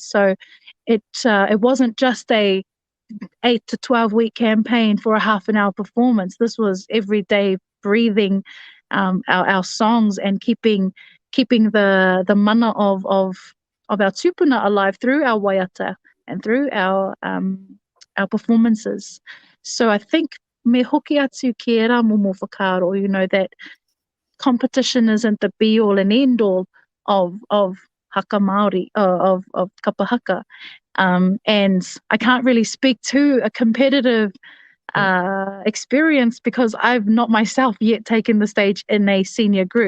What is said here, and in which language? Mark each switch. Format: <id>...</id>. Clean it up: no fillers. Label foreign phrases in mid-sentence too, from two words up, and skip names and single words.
<en>So it wasn't just a 8 to 12 week campaign for a half an hour performance. This was every day breathing our songs and keeping the mana of our tupuna alive through our waiata and through our performances. So I think</en> <mi>me hoki atu ki e rā momo whakaaro,</mi> <en>that competition isn't the be all and end all of</en> <mi>haka Māori,</mi> <en>of kapahaka. And I can't really speak to a competitive experience because I've not myself yet taken the stage in a senior group.</en>